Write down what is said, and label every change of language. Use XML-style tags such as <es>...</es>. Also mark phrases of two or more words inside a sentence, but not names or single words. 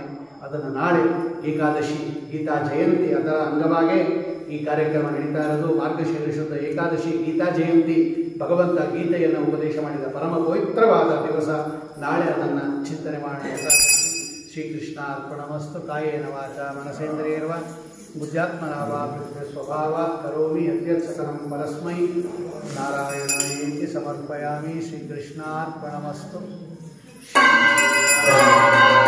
<kn>ಅದನ್ನು ನಾಳೆ ಏಕಾದಶಿ ಗೀತಾ ಜಯಂತಿ ಅದರ ಅಂಗವಾಗಿ ಈ ಕಾರ್ಯಕ್ರಮ ನಡೀತಾ ಇರೋದು. ಮಾರ್ಗಶೀರ್ಷ ಶುದ್ಧ ಏಕಾದಶಿ ಗೀತಾ ಜಯಂತಿ, ಭಗವಂತ ಗೀತೆಯನ್ನು ಉಪದೇಶ ಮಾಡಿದ ಪರಮ ಪವಿತ್ರವಾದ ದಿವಸ. ನಾಳೆ ಅದನ್ನು ಚಿಂತನೆ ಮಾಡೋಣ.</kn> <sa>ಶ್ರೀಕೃಷ್ಣ ಅರ್ಪಣಮಸ್ತು. ಕಾಯೇನ ವಾಚ ಮನಸೇಂದ್ರಿಯರ್ವ ಬುದ್ಧ್ಯಾತ್ಮನಾವಾ ಸ್ವಭಾವಾತ್ ಕರೋಮಿ ಯದ್ಯತ್ ಸಕಲಂ ಪರಸ್ಮೈ ನಾರಾಯಣಾಯೇತಿ ಸಮರ್ಪಯಾಮಿ. ಶ್ರೀಕೃಷ್ಣಾರ್ಪಣಮಸ್ತು.</sa>